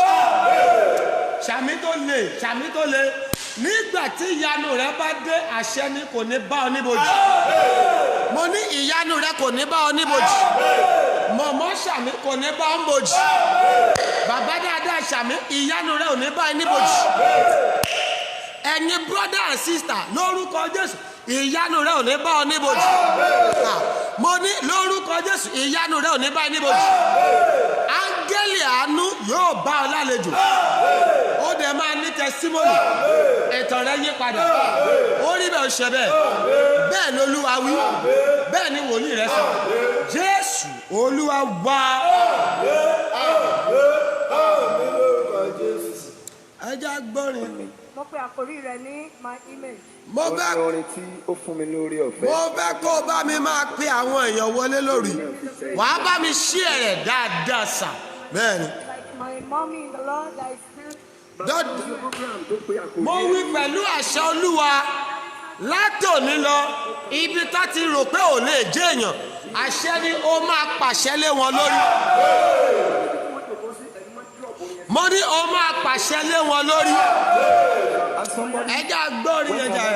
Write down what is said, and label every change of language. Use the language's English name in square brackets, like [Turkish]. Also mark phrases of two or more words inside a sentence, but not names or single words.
[Yoruba] ṣàmì tó le nígbà tí ìyanu rẹ bá dé àṣẹ ni kò ní bá ọ níbojì. mo ní ìyanu rẹ kò ní bá ọ níbojì. mọ̀mọ́ ṣàmì kò ní bá ọ níbojì. bàbá dáadáa ṣàmì ìyanu rẹ ò ní bá ọ níbojì. ẹ̀yin [English] brother and sister [Yoruba] lórúkọ Jésù ìyanu rẹ ò ní bá ọ níbojì. mo ní lórúkọ Jésù ìyanu rẹ ò ní bá ọ níbojì. áńgẹ́lì àánú yóò bá ọ lálejò. ó dẹ̀ máa ní testimony. ẹ̀tàn rẹ yí padà. ó rí bẹ́ẹ̀ ó ṣe bẹ́ẹ̀. bẹ́ẹ̀ ni Olúwa wí. bẹ́ẹ̀ ni wòlíì rẹ sọ. Jésù Olúwa wá. ẹ já gbọ́rin. mo pe àkórí rẹ ní [English] my image. [Yoruba] mo fẹ́ orin tí ó fún mi lórí ọ̀fẹ́. mo fẹ́ kó o bá mi máa pe àwọn èèyàn wọlé lórí. wàá bá mi ṣí ẹ̀rẹ̀ dáadáa sà. bẹ́ẹ̀ ni. [English] Like my mommy in the Lord that is still. [Yoruba] mo wí pẹ̀lú àṣẹ Olúwa látòní lọ ibi tá ti rò pé ò lè jẹ́ èèyàn àṣẹ ni ó máa pàṣẹ lé wọn lórí. mo ní ó máa pàṣẹ lé wọn lórí. ẹja gbórin ẹja rẹ.